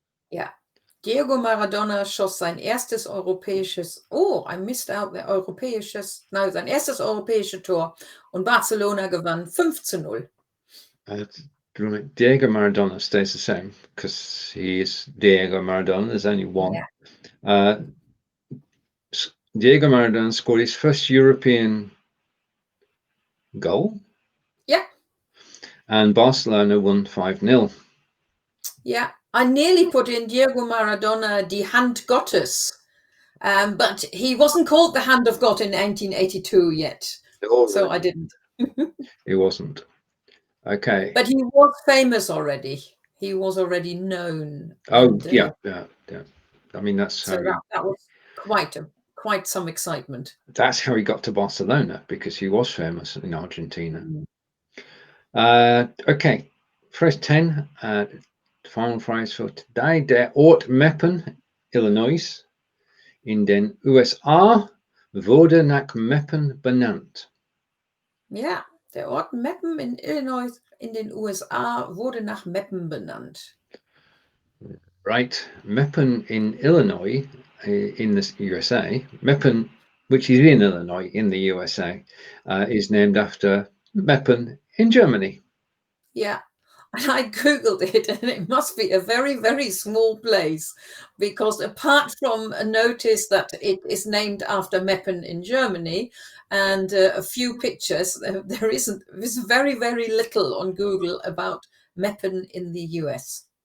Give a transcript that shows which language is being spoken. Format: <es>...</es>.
<de>Ja. Diego Maradona schoss sein erstes europäisches,</de> <en>I missed out the</en> <de>sein erstes europäisches Tor und Barcelona gewann 5-0.</de> <en>Diego Maradona stays the same because he is Diego Maradona. There's only one. Yeah. Diego Maradona scored his first European goal. Yeah. And Barcelona won 5-0. Yeah. I nearly put in Diego Maradona,</en> <de>die Hand Gottes,</de> <en>but he wasn't called the Hand of God in 1982 yet. So I didn't. He wasn't. Okay. But he was famous already. He was already known. Oh, and, yeah. I mean, that's so how that was quite some excitement. That's how he got to Barcelona, because he was famous in Argentina. Okay, phrase 10, final phrase for today.</en> <de>Der Ort Meppen, Illinois, in den USA, wurde nach Meppen benannt. Ja, der Ort Meppen in Illinois in den USA wurde nach Meppen benannt.</de> <en>Right, Meppen in Illinois, in the USA, Meppen, which is in Illinois in the USA, is named after Meppen in Germany. Yeah, and I googled it, and it must be a very, very small place, because apart from a notice that it is named after Meppen in Germany and a few pictures, there's very, very little on Google about Meppen in the US.</en>